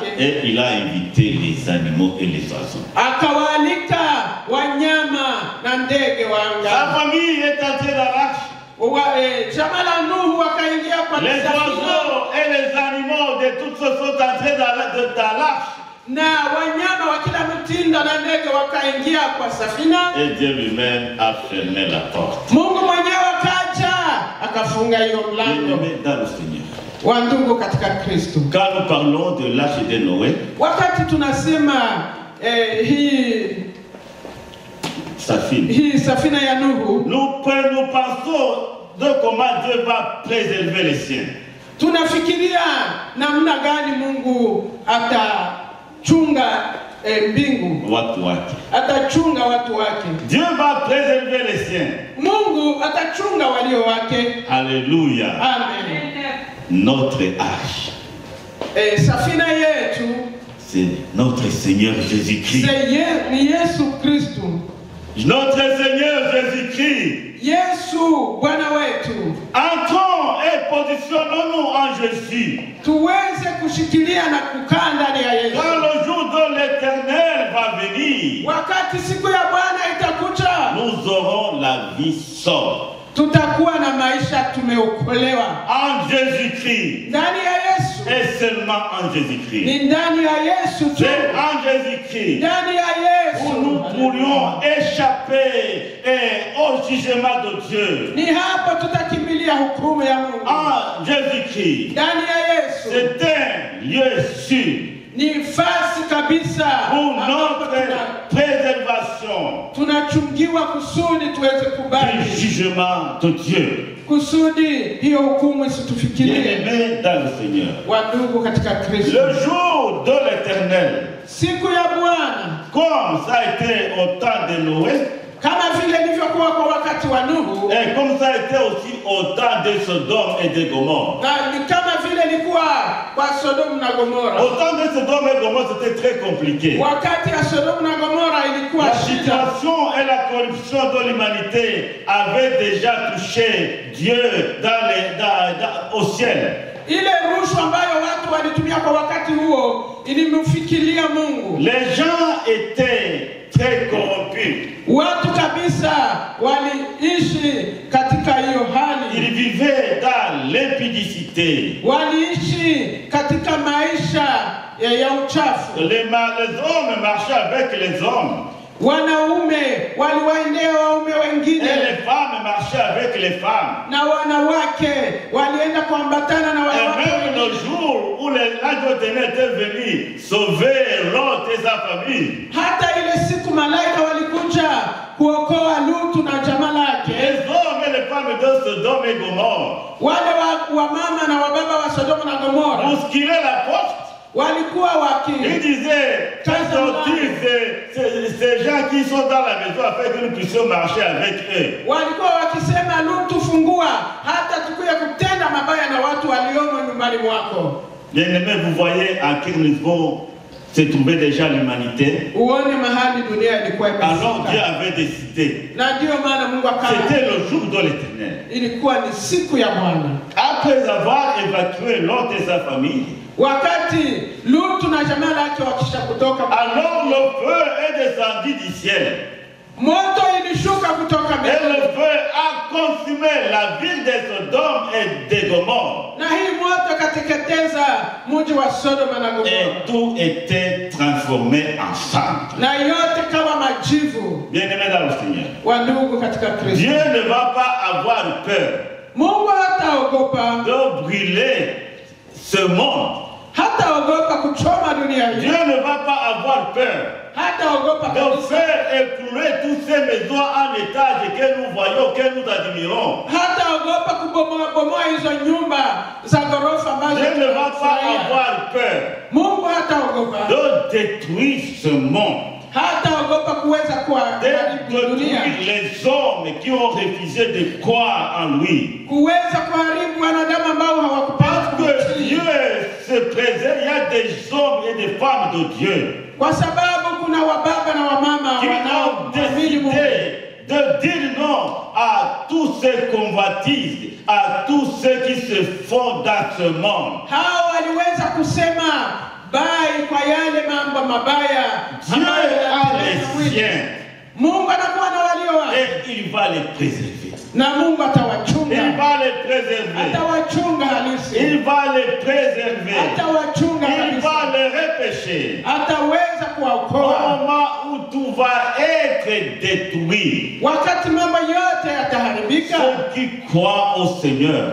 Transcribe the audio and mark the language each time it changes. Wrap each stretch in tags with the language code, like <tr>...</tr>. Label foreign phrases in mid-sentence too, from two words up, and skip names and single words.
<fr>Et il a invité les animaux et les oiseaux.</fr> <sw>Akawaalika wanyama na ndege wanga.</sw> <fr>Sa famille est entrée dans l'arche.</fr> <sw>Jamaa la Nuhu wakaingia kwa</sw> <fr>les oiseaux et les animaux de toutes sortes sont entrés dans l'arche.</fr> <sw>Na wanyama wa kila mtindo na ndege wakaingia kwa safina.</sw> <fr>Et Dieu lui-même a fermé la porte.</fr> <sw>Mungu mwenyewe akaja akafunga hiyo mlango.</sw> <fr>Dans le Seigneur.</fr> <sw>Wandugu katika Kristo.</sw> <fr>Quand nous parlons de l'arche de Noé,</fr> <sw>wakati tunasema hii safina ya Nuhu,</sw> <fr>nous pensons de comment Dieu va préserver les siens.</fr> <sw>Tunafikiria namna gani Mungu atachunga mbingu, watu wake. Atachunga watu wake.</sw> <fr>Dieu va préserver les siens.</fr> <sw>Mungu atachunga walio wake.</sw> <fr>Alléluia.</fr> <sw>Amen.</sw> <fr>Notre arche.</fr> <sw>Safina yetu,</sw> <fr>c'est notre Seigneur Jésus-Christ.</fr> <sw>Ni Yesu Kristo.</sw> <fr>Notre Seigneur Jésus-Christ.</fr> <sw>Yesu Bwana wetu.</sw> <fr>Entrons et positionnons-nous en Jésus.</fr> <sw>Tuweze kushikilia na kukaa ndani ya Yesu.</sw> <fr>Quand le jour de l'Éternel va venir,</fr> <sw>wakati siku ya Bwana itakuja,</sw> <fr>nous aurons la vie sauve.</fr> <sw>Tutakuwa na maisha tumeokolewa</sw> <fr>en Jésus-Christ.</fr> <sw>Ndani ya Yesu.</sw> <fr>Et seulement en Jésus-Christ.</fr> <sw>Ni ndani ya Yesu tu.</sw> <fr>C'est en Jésus-Christ.</fr> <sw>Ndani ya Yesu.</sw> <fr>Où nous pourrions échapper au jugement de Dieu.</fr> <sw>Ni hapa tutakimbilia hukumu ya Mungu.</sw> <fr>En Jésus-Christ.</fr> <sw>Ndani ya Yesu.</sw> <fr>C'est un lieu sûr.</fr> <sw>Ni fasi kabisa</sw> <fr>pour notre préservation.</fr> <sw>Tunachungiwa kusudi tuweze kubali</sw> <fr>du jugement de Dieu.</fr> <sw>Kusudi hiyo hukumu isitufikirie.</sw> <fr>Bien-aimés dans le Seigneur.</fr> <sw>Wandugu katika Kristo.</sw> <fr>Le jour de l'Éternel.</fr> <sw>Siku ya Bwana.</sw> <fr>Comme ça a été au temps de Noé.</fr> <sw>Kama vile ilivyokuwa kwa wakati wa Nuhu.</sw> <fr>Et comme ça a été aussi au temps de Sodome et de Gomorrhe.</fr> <sw>Na ni kama vile ilikuwa kwa Sodome na Gomorra.</sw> <fr>Au temps de Sodome et Gomorrhe, c'était très compliqué.</fr> <sw>Wakati ya Sodome na Gomorra ilikuwa</sw> <fr>la</fr> <sw>shida.</sw> <fr>situation et la corruption de l'humanité avaient déjà touché Dieu au ciel.</fr> <sw>Ile rushwa ambayo watu walitumia kwa wakati huo ilimfikiria Mungu.</sw> <fr>Les gens étaient très corrompus.</fr> <sw>Watu kabisa waliishi katika hiyo hali.</sw> <fr>Ils vivaient dans l'impudicité.</fr> <sw>Waliishi katika maisha ya uchafu.</sw> <fr>Les hommes marchaient avec les hommes.</fr> <sw>Wanaume waliwaendea waume wengine.</sw> <fr>Et les femmes marchaient avec les femmes.</fr> <sw>Na wanawake walienda kuambatana na wanawake.</sw> <fr>Et même le jour où l'ange d'Éternel était venu sauver Lot et sa famille.</fr> <sw>Hata ile siku malaika walikuja kuokoa Lutu na jamaa lake.</sw> <fr>Les hommes et les femmes de Sodome et Gomorre.</fr> <sw>Wale wa mama na wa baba wa Sodoma na Gomorra.</sw> <fr>Bousculaient la porte.</fr> <sw>Walikuwa</sw> <fr>il disait, ces gens qui sont dans la maison afin que nous puissions marcher avec eux.</fr> <sw>Walikuwa wakisema Lutu fungua hata tukuye kutenda mabaya na watu waliomo nyumbani mwako.</sw> <fr>Bien-aimés, vous voyez à quel niveau se trouvait déjà l'humanité.</fr> <sw>Uone mahali dunia ilikuwa imefika.</sw> <fr>Alors Dieu avait décidé.</fr> <sw>Na ndio maana Mungu akaamua.</sw> <fr>C'était le jour de l'Éternel.</fr> <sw>Ilikuwa ni siku ya Bwana.</sw> <fr>Après avoir évacué Lot et sa famille.</fr> <sw>Wakati Lutu na jamaa lake wakisha kutoka,</sw> <fr>alors le feu est descendu du ciel.</fr> <sw>Moto ilishuka kutoka mbinguni.</sw> <fr>Et le feu a consumé la ville de Sodome et de Gomorre.</fr> <sw>Na hii moto kateketeza mji wa Sodoma na Gomorra.</sw> <fr>Et tout était transformé en sang.</fr> <sw>Na yote kama majivu.</sw> <fr>Bien-aimés dans le Seigneur.</fr> <sw>Wandugu katika Kristo.</sw> <fr>Dieu ne va pas avoir peur.</fr> <sw>Mungu hataogopa</sw> <fr>de brûler ce monde.</fr> <sw>Hataogopa kuchoma dunia hii.</sw> <fr>Dieu ne va pas avoir peur de faire écrouler toutes ces maisons en étage que nous voyons, que nous admirons.</fr> <sw>Hataogopa kubomoa hizo nyumba za ghorofa ambazo.</sw> <fr>Dieu ne va pas avoir peur</fr> <sw>Mungu hataogopa</sw> <fr>de détruire ce monde.</fr> <sw>Hataogopa kuweza kuharibu dunia.</sw> <fr>Les hommes qui ont refusé de croire en lui.</fr> <sw>Kuweza kuharibu wanadamu ambao hawakupenda.</sw> <fr>Parce que Dieu se présente, il y a des hommes et des femmes de Dieu.</fr> <sw>Kwa sababu kuna wababa na wamama</sw> <fr>qui ont décidé de dire non à tous ces convoitises, à tous ceux qui se font dans ce monde.</fr> <sw>Hao waliweza kusema bai kwa yale mambo mabaya.</sw> <fr>Dieu a les siens.</fr> <sw>Mungu anakuwa na walio wake.</sw> <fr>Et il va les préserver.</fr> <sw>Na Mungu atawachunga.</sw> <fr>Il va les préserver.</fr> <sw>Atawachunga halisi.</sw> <fr>Il va les préserver.</fr> <sw>Atawachunga halisi.</sw> <fr>Il va les repêcher.</fr> <sw>Ataweza kuwaokoa.</sw> <fr>Au moment où tout va être détruit.</fr> <sw>Wakati mambo yote yataharibika.</sw> <fr>Ceux qui croient au Seigneur</fr>